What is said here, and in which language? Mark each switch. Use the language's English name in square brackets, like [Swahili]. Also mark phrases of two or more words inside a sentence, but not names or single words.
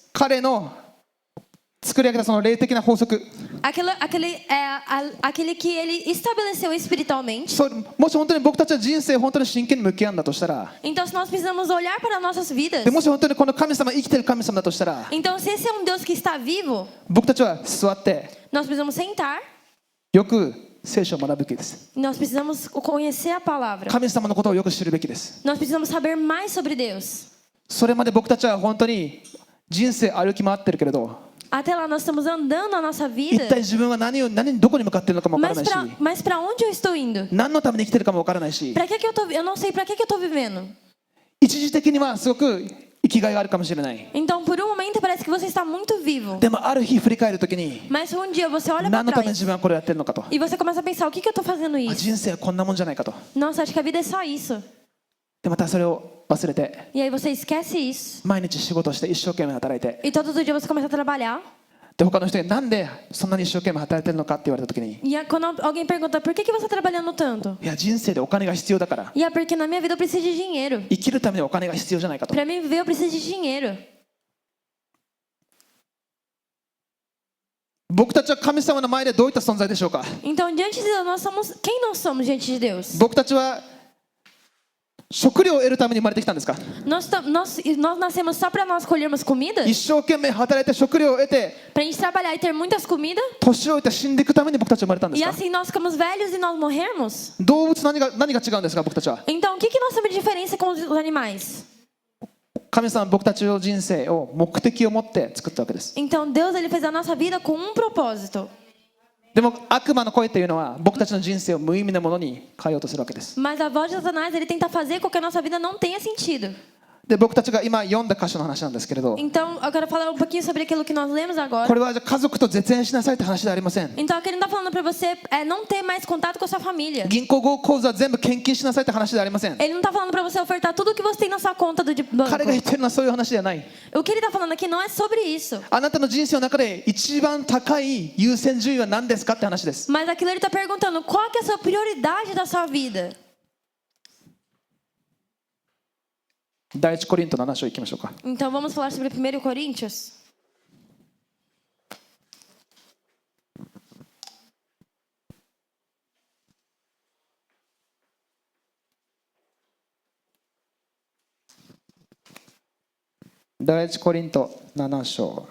[Japanese] 彼の作り上げたその霊的な法則、 [Portuguese] aquele que ele estabeleceu espiritualmente. [Japanese] もし本当に僕たちは人生本当に真剣に向き合うんだとしたら、 [Portuguese] Então se nós precisamos olhar para nossas vidas, [Japanese] でもし本当にこの神様生きてる神様だとしたら、 [Portuguese] então se esse é um Deus que está vivo, [Japanese] 僕たちは座って [Portuguese] nós precisamos sentar, [Japanese] よく聖書を学ぶべきです。 [Portuguese] nós precisamos conhecer a palavra, [Japanese] 神様のことをよく知るべきです。 [Portuguese] nós precisamos saber mais sobre Deus. [Japanese] それまで僕たちは本当に人生歩き回ってるけれど、 [Portuguese] Até lá nós estamos andando a nossa [Japanese] 一 [Portuguese] vida, [Japanese] 体自分はどこに向かっているのかもわからないし、 [Portuguese] mas para onde eu estou indo? [Japanese] 何のために生きているかもわからないし、 [Portuguese] Para que eu não sei para que eu estou vivendo. [Japanese] 一時的にはすごく生きがいがあるかもしれない。 [Portuguese] Então por um momento parece que você está muito vivo, [Japanese] でもある日振り返るときに、 [Portuguese] mas um dia você olha para [Japanese] 何のために [Portuguese] trás [Japanese] 自分はこれをやってるのかと、 [Portuguese] e você começa a pensar, o que eu estou fazendo isso? [Japanese] 人生はこんなもんじゃないかと。 [Portuguese] Nossa, acho que a vida é só isso. [Japanese] でまたそれを忘れて [Portuguese] E aí você esquece isso [Japanese] 毎日仕事して一生懸命働いて、 [Portuguese] e todos os dias você começa a trabalhar. [Japanese] で他の人になんでそんなに一生懸命働いてるのかって言われたときに、 [Portuguese] E quando alguém pergunta, por que você está trabalhando tanto? [Japanese] いや人生でお金が必要だから、 [Portuguese] E é porque na minha vida eu preciso de dinheiro. [Japanese] 生きるためにお金が必要じゃないかと。 [Portuguese] Para mim viver eu preciso de dinheiro. [Japanese] 僕たちは神様の前でどういった存在でしょうか。 [Portuguese] Então, diante de Deus, nós somos quem nós somos diante de Deus? [Japanese] 僕たちは食料を得るために生まれてきたんですか。 [Portuguese] Nós nascemos só para nós colhermos comida? [Japanese] 一生懸命働いて食料を得て [Portuguese] Para a gente trabalhar e ter muitas comidas? [Japanese] 年老いて死んでいくために僕たちは生まれたんで [Portuguese] E [Japanese] すか。 [Portuguese] assim nós ficamos velhos e nós morremos? [Japanese] 動物何が違うんですか。僕たちは [Portuguese] Então, o que nós temos de diferença com os animais? [Japanese] 神様は僕たちの人生を目的を持って作ったわけです。 [Portuguese] Então, Deus ele fez a nossa vida com um propósito. [Japanese] でも悪魔の声というのは僕たちの人生を無意味なものに変えようとするわけです。 [Portuguese] Mas a voz de Satanás ele tenta fazer com que a nossa vida não tenha sentido. [Japanese] で僕たちが今読んだ箇所の話なんですけれど、 [Portuguese] Então, eu quero falar um pouquinho sobre aquilo que nós lemos agora. [Japanese] これはじゃあ家族と絶縁しなさいって話ではありません。 [Portuguese] Então, aqui ele não está falando para você não ter mais contato com a sua família. [Japanese] 銀行口座全部献金しなさいって話ではありません。 [Portuguese] Ele não está falando para você ofertar tudo o que você tem na sua conta do banco. [Japanese] 彼が言ってるのはそういう話ではない。 [Portuguese] O que ele está falando aqui não é sobre isso. [Japanese] あなたの人生の中で一番高い優先順位は何ですかって話です。 [Portuguese] Mas aquilo ele está perguntando qual que é a sua prioridade da sua vida. [Japanese] 第一コリント7章いきましょうか。 [Portuguese] Então, vamos falar sobre 1 Coríntios. [Japanese] 第一コリント7章